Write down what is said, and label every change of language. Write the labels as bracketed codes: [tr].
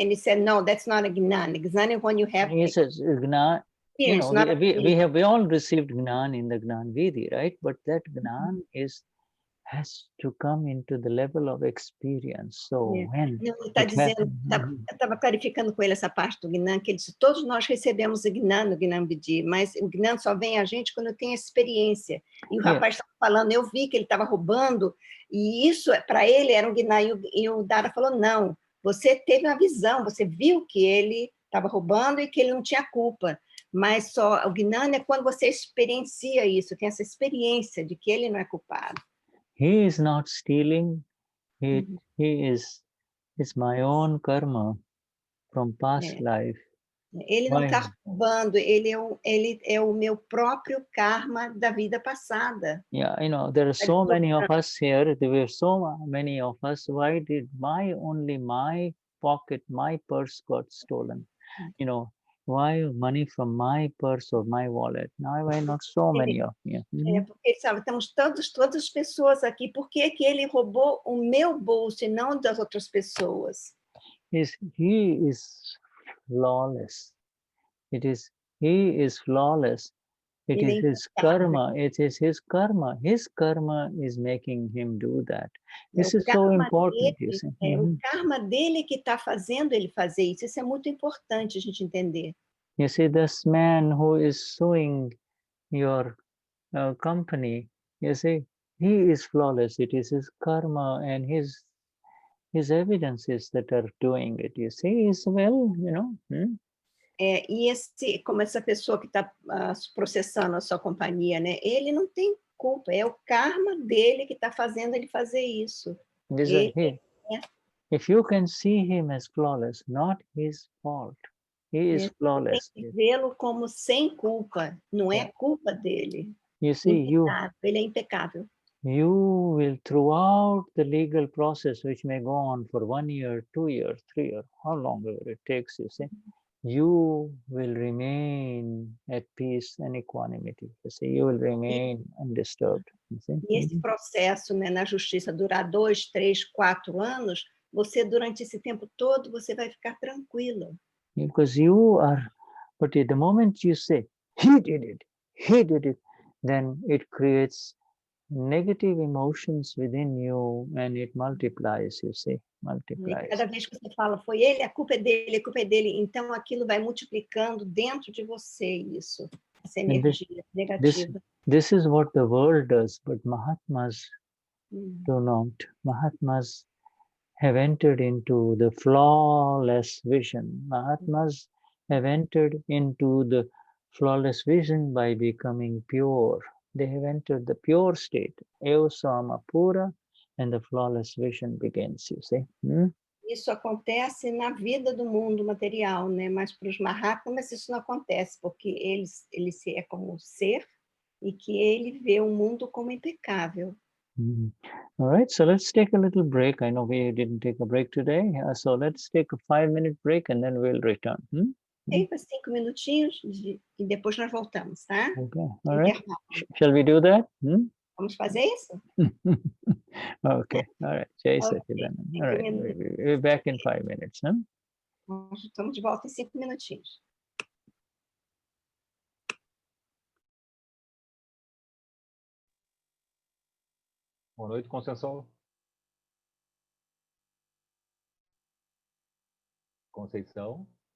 [en] And he said, no, that's not a Gnan. Gnan is when you have... He says, Gnan, we all received Gnan in the Gnan Vidi, right? But that Gnan has to come into the level of experience. So when... [pt] Não, ele está dizendo, eu estava clarificando com ele essa parte do Gnan, que ele disse, todos nós recebemos o Gnan no Gnan Vidi, mas o Gnan só vem a gente quando tem experiência. E o rapaz estava falando, eu vi que ele estava roubando, e isso, para ele, era um Gnan, e o Dada falou, não, você teve uma visão, você viu que ele estava roubando e que ele não tinha culpa, Mas só o Gnani é quando você experiencia isso, tem essa experiência de que ele não é culpado. [en] He is not stealing. He is my own karma from past life. [pt] Ele não está roubando, ele é o meu próprio karma da vida passada. [en] Yeah, you know, there are so many of us here. There were so many of us. Why did only my pocket, my purse got stolen? You know, why money from my purse or my wallet? Now why not so many of you? [pt] Porque ele sabe, temos todas as pessoas aqui. Por que ele roubou o meu bolso e não das outras pessoas? [en] He is flawless. He is flawless. It is his karma. It is his karma. His karma is making him do that. This is so important. [pt] O karma dele que está fazendo ele fazer isso. Isso é muito importante a gente entender. [en] You see, this man who is suing your company, you see, he is flawless. It is his karma and his evidences that are doing it. You see, he's well, you know. [pt] E como essa pessoa que está processando a sua companhia, né? Ele não tem culpa, é o karma dele que está fazendo ele fazer isso. [en] If you can see him as flawless, not his fault. He is flawless. [pt] Tem que vê-lo como sem culpa, não é culpa dele. [en] You see, [pt] ele é impecável. [en] You will, throughout the legal process, which may go on for 1 year, 2 years, 3 years, how long ever it takes, you see, you will remain at peace and equanimity. You see, you will remain undisturbed. You see? [pt] E esse processo, né, na justiça durar 2, 3, 4 anos, você durante esse tempo todo você vai ficar tranquila. [en] Because you are, but at the moment you say, he did it, then it creates negative emotions within you and it multiplies, you see, multiplies. [pt] E cada vez que você fala, foi ele, a culpa é dele, então aquilo vai multiplicando dentro de você isso, essa energia negativa. [en] This is what the world does, but Mahatmas do not. Mahatmas have entered into the flawless vision. Mahatmas have entered into the flawless vision by becoming pure. They have entered the pure state, eva sama pura, and the flawless vision begins, you see. [pt] Isso acontece na vida do mundo material, né? Mas para os Mahatmas isso não acontece, porque ele é como ser e que ele vê o mundo como impecável. [en] All right, so let's take a little break. I know we didn't take a break today, so let's take a 5-minute break and then we'll return. [pt] Okay, 5 minutinhos e depois nós voltamos, tá? [en] Okay, all right. Shall we do that? [pt] Vamos fazer isso? [en] Okay, all right. Jai Satchidananda. All right, we're back in 5 minutes. [pt] Nós estamos de volta em 5 minutinhos. Boa noite, Conceição. Conceição.